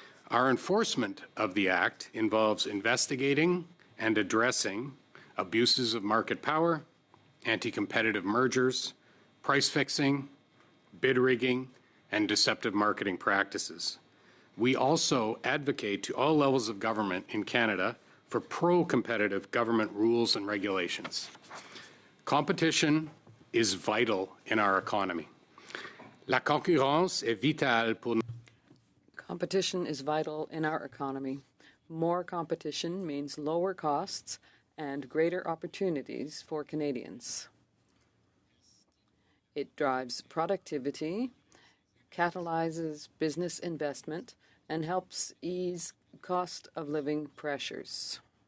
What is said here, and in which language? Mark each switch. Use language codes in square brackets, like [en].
[en] Our enforcement of the Act involves investigating and addressing abuses of market power, anti-competitive mergers, price fixing, bid rigging, and deceptive marketing practices. We also advocate to all levels of government in Canada for pro-competitive government rules and regulations. Competition is vital in our economy. [fr] La concurrence est vitale pour nous. [en] Competition is vital in our economy. More competition means lower costs and greater opportunities for Canadians. It drives productivity, catalyzes business investment, and helps ease cost of living pressures.